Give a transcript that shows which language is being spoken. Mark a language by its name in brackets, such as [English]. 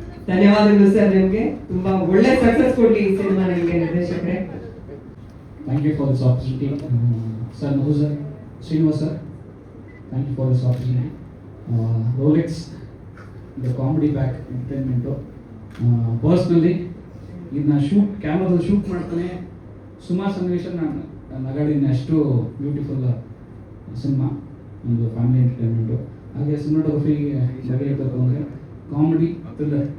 [Kannada] ಧನ್ಯವಾದಗಳು ಸರ್, ನಿಮಗೆ ತುಂಬಾ ಒಳ್ಳೆ ಸಕ್ಸಸ್ ಕೊಡ್ಲಿ ಈ ಸಿನಿಮಾ ನಿಮಗೆ ನಿರ್ದೇಶಕರೇ. [English] Thank you for this opportunity. Sir, Madhu sir, Srinivas sir, thank you for this opportunity. Rolex, the comedy back entertainment. [Kannada] Personally, ಇದನ್ನ ಕ್ಯಾಮ್ರಾದಲ್ಲಿ ಶೂಟ್ ಮಾಡ್ತಾನೆ ಸುಮಾರು ಸನ್ನಿವೇಶ ನಾನು ನಗಾಡಿನ. ಅಷ್ಟು ಬ್ಯೂಟಿಫುಲ್ ಸಿನಿಮಾ, ಒಂದು ಫ್ಯಾಮಿಲಿ ಎಂಟರ್ಟೈನ್ಮೆಂಟು. ಹಾಗೆ ಸಿನಿಮಾಟೋಗ್ರಫಿಗೆ ಬಗ್ಗೆ ಹೇಳ್ಬೇಕು ಅಂದರೆ ಕಾಮಿಡಿ ಥ್ರಿಲ್ಲರ್.